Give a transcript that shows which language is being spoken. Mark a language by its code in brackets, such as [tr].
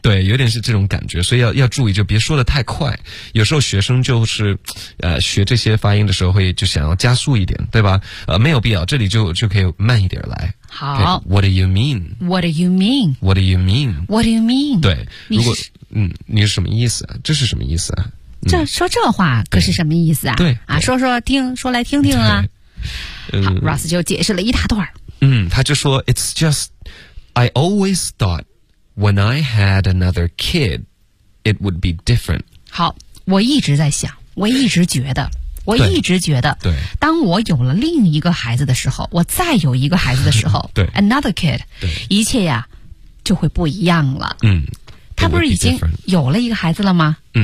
[zh] 对，有点是这种感觉，所以要注意，就别说的太快。有时候学生就是学这些发音的时候会就想要加速一点，对吧？没有必要，这里就可以慢一点来。好 [en] okay, ，What do you mean？ What do you mean？ What do you mean？ What do you mean？ [zh] 对，如果你是什么意思？这是什么意思啊？这说这话可是什么意思啊？对啊，说说听说来听听啊。好 ，Ross 就解释了一大段。他就说 ， [en] It's just I always thought when I had another kid, it would be different。 [zh] 好，我一直在想，我一直觉得，对，当我有了另一个孩子的时候，我再有一个孩子的时候，对 [en] ，another kid， [zh] 对，一切呀就会不一样了。他不是已经有了一个孩子了吗？